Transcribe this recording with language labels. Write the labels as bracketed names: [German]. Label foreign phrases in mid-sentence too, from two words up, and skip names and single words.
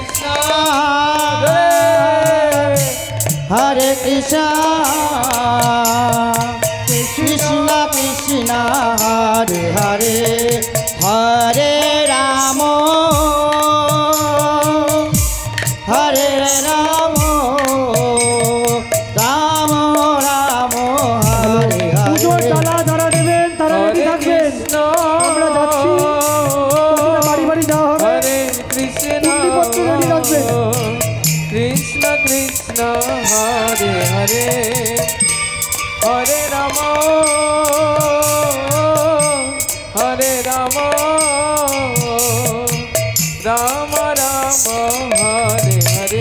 [Sanskrit] कृष्ण कृष्ण कृष्ण हरे हरे हरे राम हरे राम राम राम हरे हरे [Bangla] তালা যারা দেবেন তারা রেডি থাকবেন আমরা যাচ্ছি বাড়ি বাড়ি যাওয়া হবে [Sanskrit] हरे कृष्ण [Bangla] রেডি রাখবেন [Sanskrit] कृष्ण कृष्ण हरे हरे हरे राम हरे राम राम राम हरे हरे